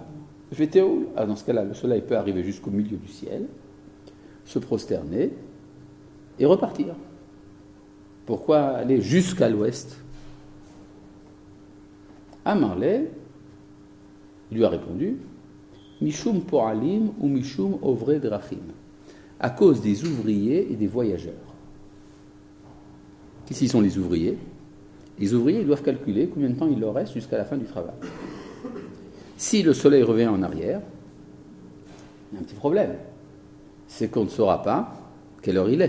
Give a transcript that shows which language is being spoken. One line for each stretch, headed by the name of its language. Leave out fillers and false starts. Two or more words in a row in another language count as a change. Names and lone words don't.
French: Veteul, dans ce cas-là, le soleil peut arriver jusqu'au milieu du ciel, se prosterner et repartir. Pourquoi aller jusqu'à l'ouest?
Hebrew: Amarle
French: lui a répondu
Hebrew: משום פועלים ou משום עוברי דרכים,
French: à cause des ouvriers et des voyageurs. Qui sont les ouvriers? Les ouvriers doivent calculer combien de temps il leur reste jusqu'à la fin du travail. Si le soleil revient en arrière, il y a un petit problème. C'est qu'on ne saura pas quelle heure il est.